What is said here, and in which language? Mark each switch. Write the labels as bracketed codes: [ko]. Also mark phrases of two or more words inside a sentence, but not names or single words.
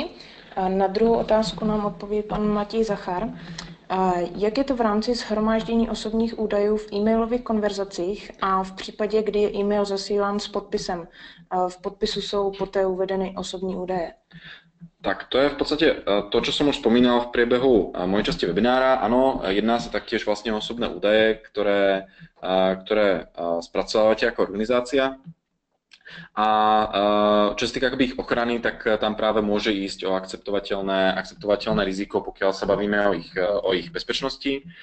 [cs] A na druhou otázku nám odpoví pan Matěj Zachar. Jak je to v rámci shromáždění osobních údajů v e-mailových konverzacích a v případě, kdy je e-mail zasílán s podpisem? V podpisu jsou poté uvedeny osobní údaje. [sk] Tak to je v podstate to, čo som už spomínal v priebehu mojej časti webinára. Áno, jedná sa taktiež vlastne o osobné údaje, ktoré spracovávate ako organizácia. A čo sa týka ich ochrany, tak tam práve môže ísť o akceptovateľné riziko, pokiaľ sa bavíme o ich bezpečnosti.